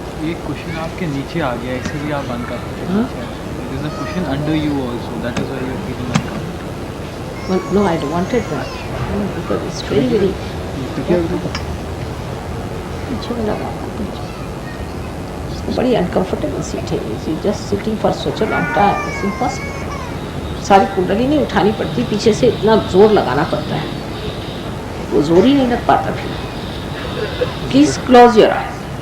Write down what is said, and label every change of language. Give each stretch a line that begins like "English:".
Hindi: एक क्वेश्चन आपके नीचे आ गया, एक्चुअली आप बंद कर सकते हैं.
English: There is a question under you also. That is why you are feeling uncomfortable. Well, no, I wanted that. No, because it's very very.
Hindi: पीछे में लगा पीछे. बड़ी अनकंफर्टेबल सीट है.
English: Just sitting for such a long time it's impossible.
Hindi: सारी कुंडली नहीं उठानी पड़ती, पीछे से इतना जोर लगाना पड़ता है, वो जोर ही नहीं लग पाता फिर.
English: Please close your eyes.